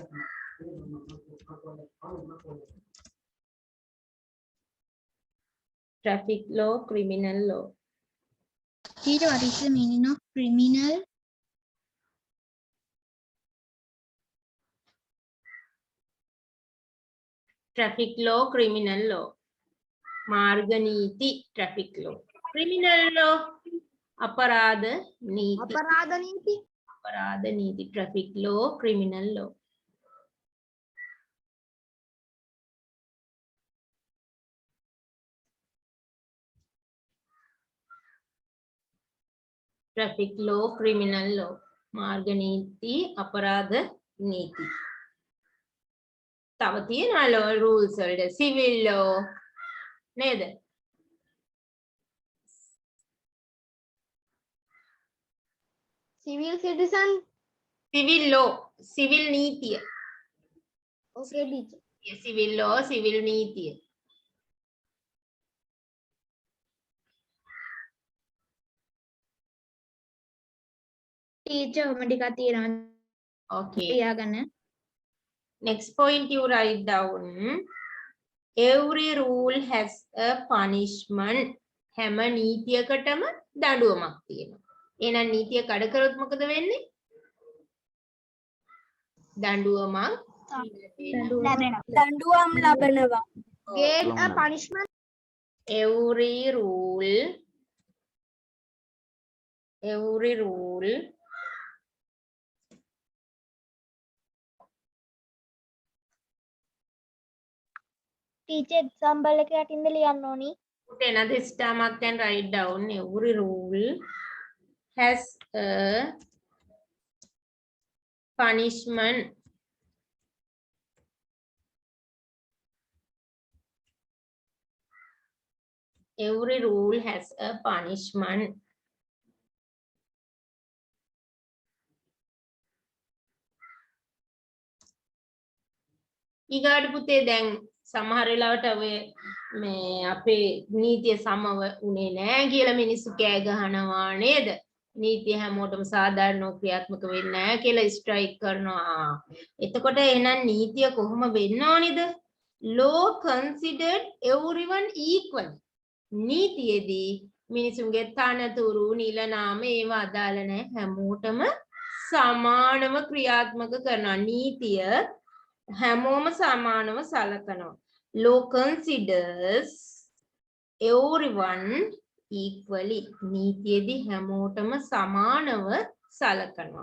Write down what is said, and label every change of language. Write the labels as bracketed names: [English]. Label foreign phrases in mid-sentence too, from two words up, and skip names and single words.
[English] Traffic law, criminal law. Teacher, what is the meaning of criminal? Traffic law, criminal law. [Sinhala] මාර්ග නීති [English] traffic law. Criminal law [Sinhala] අපරාධ නීති. අපරාධ නීති. අපරාධ නීති [English] traffic law, criminal law. Traffic law, criminal law. [Sinhala] මාර්ග නීති, අපරාධ නීති. තව තියෙනවා rules වලට [English] civil law [Sinhala] නේද? [English] Civil citizen. Civil law, civil නීතිය. Okay, teacher. Civil law, civil නීතිය. [Sinhala] Teacher, ඔහොම ටිකක් තියෙනවා. [English] Okay. [Sinhala] තියාගන්න. [English] Next point you write down. Every rule has a punishment. [Sinhala] හැම නීතියකටම දඬුවමක් තියෙනවා. එහෙනම් නීතිය කඩ කරොත් මොකද වෙන්නේ? දඬුවමක් දඬුවම් ලබනවා. [English] Get a punishment. every rule [Sinhala] ටීචර් එක්සාම්පල් එක යටින්ද ලියන්න ඕනි. [English] put another star mark and write down. Every rule has a punishment. Every rule has a punishment. [Sinhala] ඊගාට පුතේ දැන් සමහර වෙලාවට ඔය මේ අපේ නීතිය සමව උනේ නෑ කියලා මිනිස්සු කෑ ගහනවා නේද? නීතිය හැමෝටම සාධාරණව ක්‍රියාත්මක වෙන්නේ නෑ කියලා ස්ට්‍රයික් කරනවා. එතකොට එහෙනම් නීතිය කොහොම වෙන්න ඕනිද? [English] law considered everyone equal. [Sinhala] නීතියේදී මිනිසුන්ගේ තනතුරු නිලනාම ඒවා අදාළ නැහැ හැමෝටම සමානව ක්‍රියාත්මක කරනවා. නීතිය හැමෝම සමානව සලකනවා. [English] law considers everyone equally. [Sinhala] නීතියේදී හැමෝටම සමානව සලකනවා.